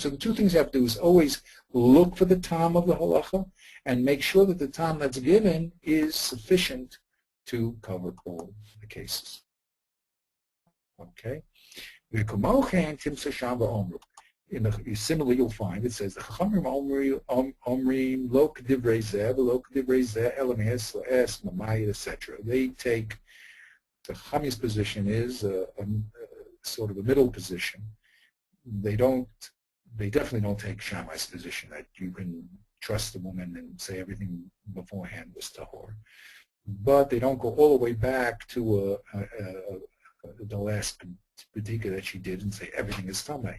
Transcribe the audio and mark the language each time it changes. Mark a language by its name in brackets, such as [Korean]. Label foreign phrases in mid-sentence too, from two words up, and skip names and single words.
[English] So the two things you have to do is always look for the tam of the halacha and make sure that the tam that's given is sufficient to cover all the cases. Okay. Similarly, you'll find it says the [Hebrew] חכמים אומרים לא כדברי זה ולא כדברי זה אלא מעת לעת ממעטת, [English] etc. They take the Chachamim's position is sort of a middle position. They definitely don't take Shammai's position that you can trust the woman and say everything beforehand was tahor. But they don't go all the way back to the last bedika that she did and say everything is tameh.